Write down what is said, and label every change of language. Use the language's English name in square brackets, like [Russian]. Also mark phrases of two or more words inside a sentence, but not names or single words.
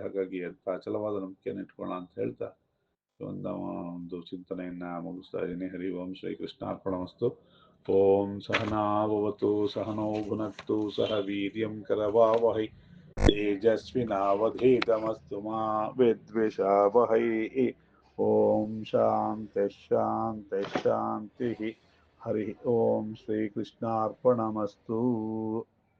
[Kannada] ಹಾಗಾಗಿ ಅಂತ ಅಚಲವಾದ ನಂಬಿಕೆಯನ್ನು ಇಟ್ಕೊಳ್ಳೋಣ ಅಂತ ಹೇಳ್ತಾ ಒಂದು ಚಿಂತನೆಯನ್ನ ಮುಗಿಸ್ತಾ ಇದ್ದೀನಿ. [Sanskrit] ಹರಿ ಓಂ ಶ್ರೀ ಕೃಷ್ಣಾರ್ಪಣಮಸ್ತು. ಓಂ ಸಹನಾವವತು ಸಹನೋ ಭುನಕ್ತು ಸಹ ವೀರ್ಯಂ ಕರವಾವಹೈ ತೇಜಸ್ವಿನಾವಧೀತಮಸ್ತು ಮಾ ವಿದ್ವಿಷಾವಹೈ. ಓಂ ಶಾಂತಿ ಶಾಂತಿ ಶಾಂತಿ. ಹರಿ ಓಂ ಶ್ರೀ ಕೃಷ್ಣಾರ್ಪಣಮಸ್ತು.